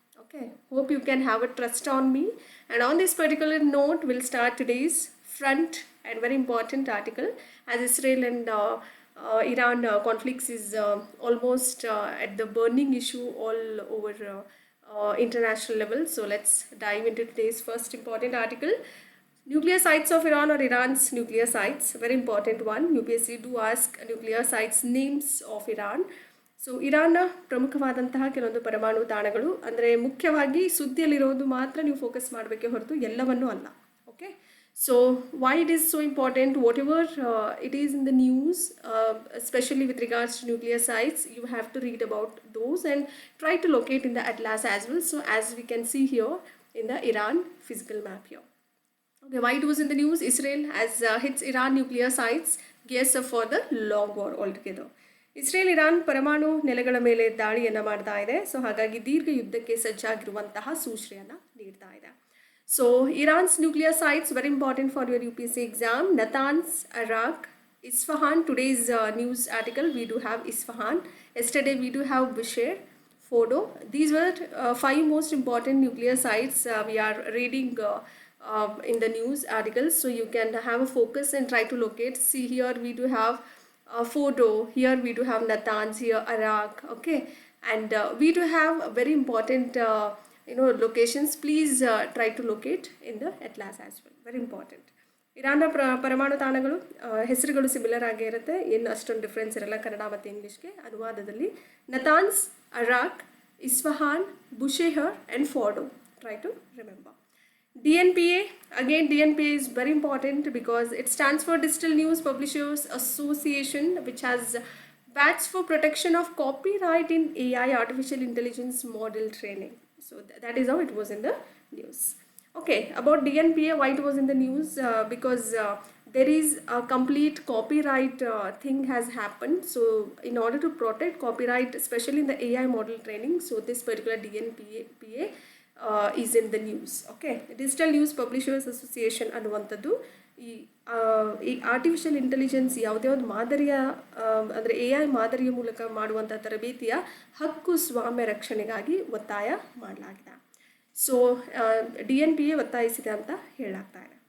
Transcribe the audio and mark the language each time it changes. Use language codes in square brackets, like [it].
[en] Okay, hope you can have a trust on me. And on this particular note, we'll start today's front and very important article as Israel and Iran conflicts is almost at the burning issue all over international level. So let's dive into today's first important article. Nuclear sites of Iran or Iran's nuclear sites, very important one. UPSC do ask nuclear sites names of Iran. [kn] So ಇರಾನ್ನ ಪ್ರಮುಖವಾದಂತಹ ಕೆಲವೊಂದು ಪರಮಾಣು ತಾಣಗಳು ಅಂದರೆ ಮುಖ್ಯವಾಗಿ ಸುದ್ದಿಯಲ್ಲಿರೋದು ಮಾತ್ರ ನೀವು focus ಮಾಡಬೇಕೇ ಹೊರತು ಎಲ್ಲವನ್ನೂ ಅಲ್ಲ. [en] Okay, so why it is so important, whatever it is in the news, especially with regards to nuclear sites, you have to read about those and try to locate in the atlas as well. So as we can see here in the Iran physical map here. Okay, why it was in the news? Israel has hits Iran nuclear sites, gears up for the long war altogether. [kn] Israel Iran ಪರಮಾಣು ನೆಲೆಗಳ ಮೇಲೆ ದಾಳಿಯನ್ನು ಮಾಡ್ತಾ ಇದೆ. So ಹಾಗಾಗಿ ದೀರ್ಘ ಯುದ್ಧಕ್ಕೆ ಸಜ್ಜಾಗಿರುವಂತಹ ಸೂಚನೆಯನ್ನು ನೀಡ್ತಾ ಇದೆ. [en] So Iran's nuclear sites very important for your UPSC exam. Natanz, Iraq, Isfahan. Today's news article we do have Isfahan. Yesterday we do have Bushehr, Fordo. These were 5 most important nuclear sites we are reading in the news articles. So you can have a focus and try to locate. See here we do have Fordo, here we do have Natanz, here Iraq, okay, and we do have very important locations. Please try to locate in the atlas as well, very important. [kn] ಇರಾನ್ನ ಪರಮಾಣು ತಾಣಗಳು ಹೆಸರುಗಳು similar ಆಗೇ ಇರುತ್ತೆ, ಏನು ಅಷ್ಟೊಂದು difference ಇರಲ್ಲ ಕನ್ನಡ ಮತ್ತು ಇಂಗ್ಲೀಷ್ಗೆ ಅನುವಾದದಲ್ಲಿ. [en] Natanz, Iraq, Isfahan, Bushehr and Fordo. Try to remember. DNPA, again DNPA is very important because it stands for Digital News Publishers Association, which has bats for protection of copyright in AI artificial intelligence model training. So that is how it was in the news. Okay, about DNPA, why it was in the news? Because there is a complete copyright thing has happened. So in order to protect copyright, especially in the AI model training, so this particular DNPA is in the news. [kn] Okay, digital news publishers association ಅನ್ನುವಂಥದ್ದು ಈ artificial intelligence ಯಾವುದ್ಯಾವ್ದು ಮಾದರಿಯ ಅಂದರೆ AI ಮಾದರಿಯ ಮೂಲಕ ಮಾಡುವಂಥ ತರಬೇತಿಯ ಹಕ್ಕು ಸ್ವಾಮ್ಯ ರಕ್ಷಣೆಗಾಗಿ ಒತ್ತಾಯ ಮಾಡಲಾಗಿದೆ. ಸೊ DNPA ಒತ್ತಾಯಿಸಿದೆ ಅಂತ ಹೇಳಲಾಗ್ತಾ ಇದೆ.